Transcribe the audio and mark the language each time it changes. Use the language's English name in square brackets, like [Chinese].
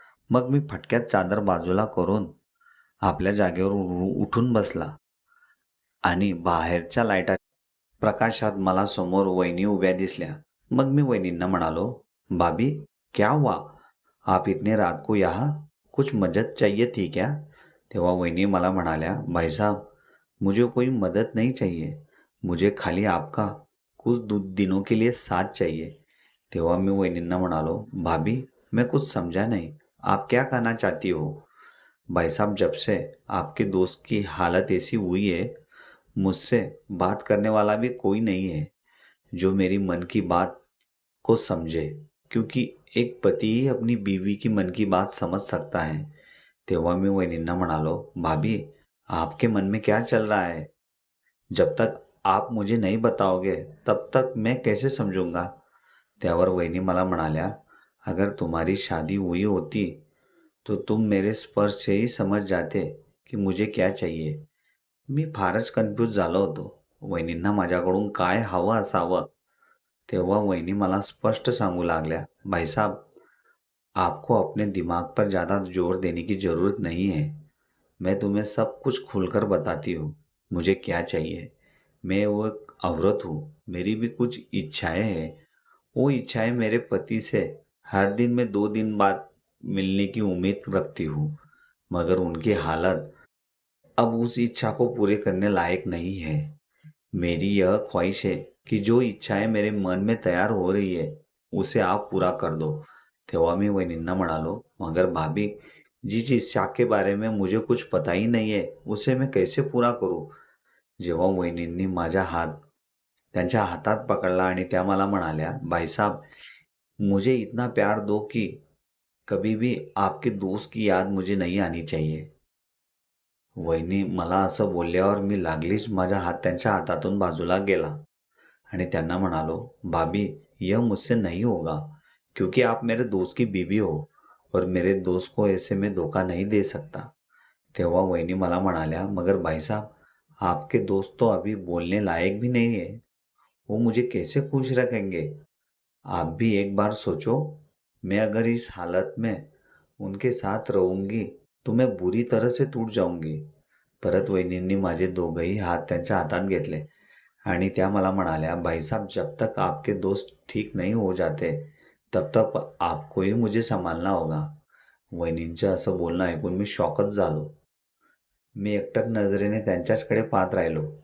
[Marathi] मग मी फटक्यात चादर बाजूला करून आपल्या जागेवर उठून बसला आणि बाहेरच्या लाईटाच्या प्रकाशात मला समोर वहिनी उभ्या दिसल्या. मग मी वहिनींना म्हणालो, [Hindi] भाभी, क्या हुआ? आप इतने रात को यहाँ? कुछ मदद चाहिए थी क्या? [Marathi] तेव्हा वहिनी मला म्हणाल्या, [Hindi] भाई साहब, मुझे कोई मदद नहीं चाहिए, मुझे खाली आपका कुछ दिनों के लिए साथ चाहिए. [Marathi] तेव्हा मी वहिनींना म्हणालो, [Hindi] भाभी, मैं कुछ समझा नहीं, आप क्या कहना चाहती हो? भाई साहब, जब से आपके दोस्त की हालत ऐसी हुई है, मुझसे बात करने वाला भी कोई नहीं है जो मेरी मन की बात को समझे, क्योंकि एक पति ही अपनी बीवी की मन की बात समझ सकता है. [Marathi] तेव्हा मी वहिनींना म्हणालो, [Hindi] भाभी, आपके मन में क्या चल रहा है? जब तक आप मुझे नहीं बताओगे तब तक मैं कैसे समझूंगा? [Marathi] त्यावर वहिनी मला म्हणाल्या, [Hindi] अगर तुम्हारी शादी हुई होती तो तुम मेरे स्पर्श से ही समझ जाते की मुझे क्या चाहिए. [Marathi] मी फारच कन्फ्यूज झालो होतो. वहिनींना माझ्याकडून काय हवं असावं. तेव्हा वहिनी मला स्पष्ट सांगू लागल्या, [Hindi] भाई साहब, आपको अपने दिमाग पर ज़्यादा जोर देने की ज़रूरत नहीं है. मैं तुम्हें सब कुछ खुलकर बताती हूँ, मुझे क्या चाहिए. मैं वो एक औरत हूँ, मेरी भी कुछ इच्छाएं हैं. वो इच्छाएं मेरे पति से हर दिन में 2 दिन बाद मिलने की उम्मीद रखती हूँ, मगर उनकी हालत अब उस इच्छा को पूरे करने लायक नहीं है. मेरी यह ख्वाहिश है कि जो इच्छाएं मेरे मन में तैयार हो रही है उसे आप पूरा कर दो. [Marathi] तेव्हा मी वहिनींना म्हणालो, [Hindi] मगर भाभी, जिस इच्छा के बारे में मुझे कुछ पता ही नहीं है उसे मैं कैसे पूरा करूं. [Marathi] जेव्हा वहिनींनी माझा हात त्यांच्या हातात पकडला आणि त्या मला म्हणाल्या, [Hindi] भाई साहब, मुझे इतना प्यार दो कि कभी भी आपके दोस्त की याद मुझे नहीं आनी चाहिए. [Marathi] वहिनी मला असं बोलल्यावर मी लागलीच माझा हात त्यांच्या हातातून बाजूला गेला आणि त्यांना म्हणालो, [Hindi] भाभी, यह मुझसे नहीं होगा, क्योंकि आप मेरे दोस्त की बीवी हो और मेरे दोस्त को ऐसे में धोखा नहीं दे सकता. [Marathi] तेव्हा वहिनी मला म्हणाल्या, [Hindi] मगर भाई साहब, आपके दोस्त तो अभी बोलने लायक भी नहीं है, वो मुझे कैसे खुश रखेंगे? आप भी एक बार सोचो, मैं अगर इस हालत में उनके साथ रहूंगी तो मैं बुरी तरह से टूट जाऊंगी. [Marathi] परत वहिनींनी माझे दोघंही हात त्यांच्या हातात घेतले आणि त्या मला म्हणाल्या, [Hindi] भाई साहब, जब तक आपके दोस्त ठीक नहीं हो जाते तब तक आपको ही मुझे संभालना होगा. [Marathi] वहिनींचं असं बोलणं ऐकून मी शॉकच झालो. मी एकटक नजरेने त्यांच्याचकडे पाहत राहिलो.